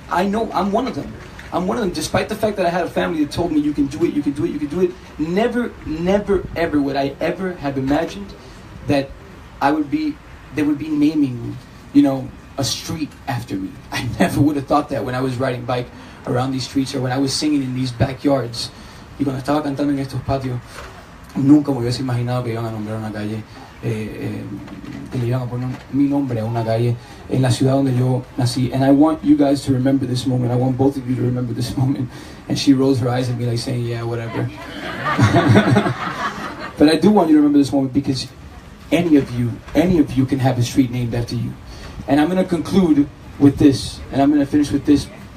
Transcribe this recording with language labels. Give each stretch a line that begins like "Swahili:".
English: I know I'm one of them. Despite the fact that I had a family that told me you can do it, you can do it, you can do it. Never ever would I ever have imagined that they would be naming, you know, a street after me. I never would have thought that when I was riding bike around these streets, or when I was singing in these backyards.
Spanish: Y cuando estaba cantando en estos patios, nunca me hubiese imaginado que iban a nombrar una calle, que le iban a poner mi nombre a una calle en la ciudad donde yo nací.
English: And I want you guys to remember this moment. I want both of you to remember this moment. And she rolls her eyes at me like saying, yeah, whatever. But I do want you to remember this moment, because any of you can have a street named after you. And I'm going to conclude with this, and I'm going to finish with this.